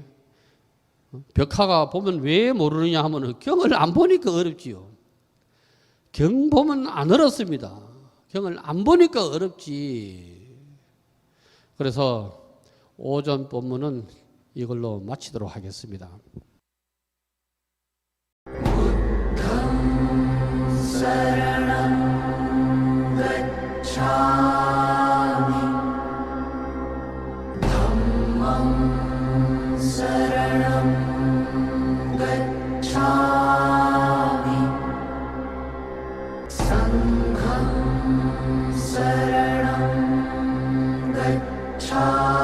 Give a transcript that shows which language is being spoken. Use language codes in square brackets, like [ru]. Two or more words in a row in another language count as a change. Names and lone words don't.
[ko] 벽화가 보면 왜 모르느냐 하면 경을 안 보니까 어렵지요. 경 보면 안 어렵습니다. 경을 안 보니까 어렵지. 그래서 오전 본문은 이걸로 마치도록 하겠습니다. [pi] शरणं गच्छामि धम्मं शरणं गच्छामि संघं शरणं गच्छामि